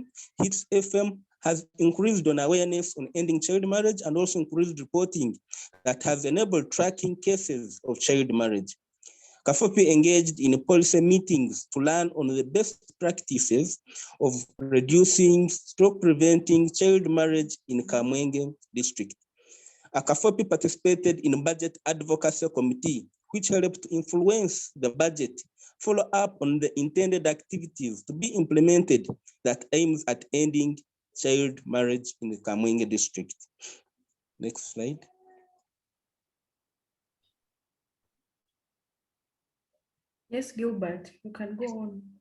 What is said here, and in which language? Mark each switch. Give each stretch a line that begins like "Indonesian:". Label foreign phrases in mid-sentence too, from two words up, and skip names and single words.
English: Hits FM has increased on awareness on ending child marriage and also increased reporting that has enabled tracking cases of child marriage. CAFOPI engaged in policy meetings to learn on the best practices of reducing preventing child marriage in Kamwenge district. CAFOPI participated in a budget advocacy committee, which helped to influence the budget, follow up on the intended activities to be implemented that aims at ending child marriage in the Kamwenge district. Next slide. Yes, Gilbert, you can go on.